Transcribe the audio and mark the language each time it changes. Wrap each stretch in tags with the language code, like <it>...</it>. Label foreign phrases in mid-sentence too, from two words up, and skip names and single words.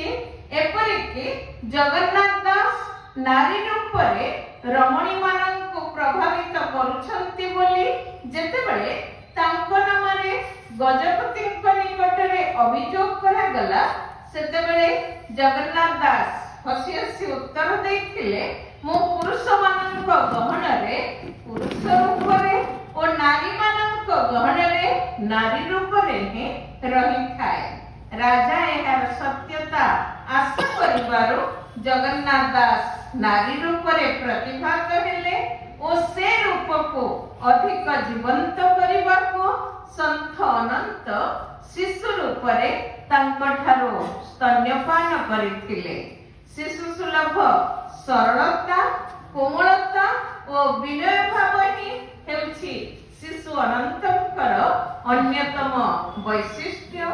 <or>ଏପରିକି ଜଗନ୍ନାଥ ଦାସ ନାରୀ ରୂପରେ ରମଣୀମାନଙ୍କୁ ପ୍ରଭାବିତ କରୁଛନ୍ତି ବୋଲି ଯେତେବେଳେ ତାଙ୍କ ନାମରେ ଗଜପତିଙ୍କ ନିକଟରେ ଅଭିଯୋଗ କରାଗଲା ସେତେବେଳେ ଜଗନ୍ନାଥ ଦାସ ହସି ହସି ଉତ୍ତର ଦେଇଥିଲେ ମୁଁ ପୁରୁଷମାନଙ୍କ ଗହଣରେ ପୁରୁଷ ରୂପରେ ଓ ନାରୀମାନଙ୍କ ଗହଣରେ ନାରୀ ରୂପରେ ହିଁ ରହିଥାଏ। ରାଜା ଏହାର ସତ୍ୟତା ଆଶା କରିବାରୁ ଜଗନ୍ନାଥ ଦାସ ନାରୀ ରୂପରେ ପ୍ରତିଭାତ ହେଲେ ଓ ସେ ରୂପକୁ ଅଧିକ ଜୀବନ୍ତ କରିବାକୁ ସନ୍ଥ ଅନନ୍ତ ଶିଶୁ ରୂପରେ ତାଙ୍କଠାରୁ ସ୍ତନ୍ୟପାନ କରିଥିଲେ। ଶିଶୁ ସୁଲଭ ସରଳତା କୋମଳତା ଓ ବିନୟ ଭାବ ହିଁ ହେଉଛି ଶିଶୁ ଅନନ୍ତଙ୍କର ଅନ୍ୟତମ ବୈଶିଷ୍ଟ୍ୟ।</or>